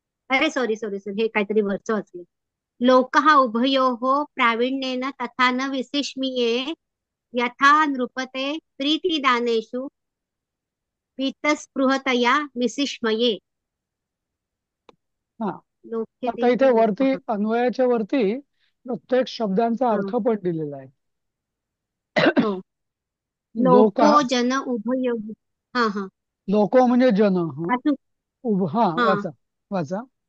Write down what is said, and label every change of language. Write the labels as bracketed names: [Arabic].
[Marathi] अरे sorry sorry sir, हे काहीतरी वरचं वाचलं. [Sanskrit] लोकः उभयोः प्रावीण्येन तथा न विशिष्मिये यथा नृपते प्रीतिदानेषु पीतस्पृहतया विशिष्मये. [Marathi] हा. लोके आता ते इथे वरती लोकः. अन्वयाच्या वरती प्रत्येक शब्दांचा हा, अर्थ पण दिलेला आहे. हो. लोक लोको जन उभयोः. हा हा. लोको म्हणजे जन. हा. अजून. हा, हा. वाचा. वाचा.